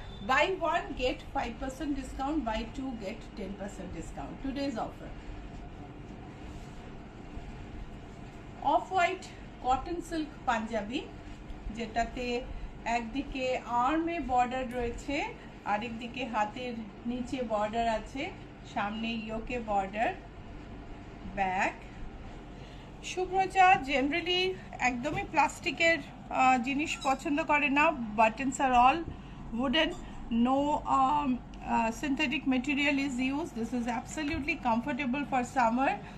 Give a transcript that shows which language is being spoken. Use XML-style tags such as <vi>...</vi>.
<en>Buy one get 5% discount, buy two get 10% discount. Today's offer. Off white cotton silk</en> <bn>panjabi, যেটাতে একদিকে আর্মে border রয়েছে, আরেকদিকে হাতের নিচে বর্ডার আছে, সামনে ইয়োকে বর্ডার, ব্যাক। শুভ্রজা জেনারেলি একদমই প্লাস্টিকের জিনিস পছন্দ করে না।</bn> <en>Buttons are all wooden, no synthetic material is used. This is absolutely comfortable for summer.</en>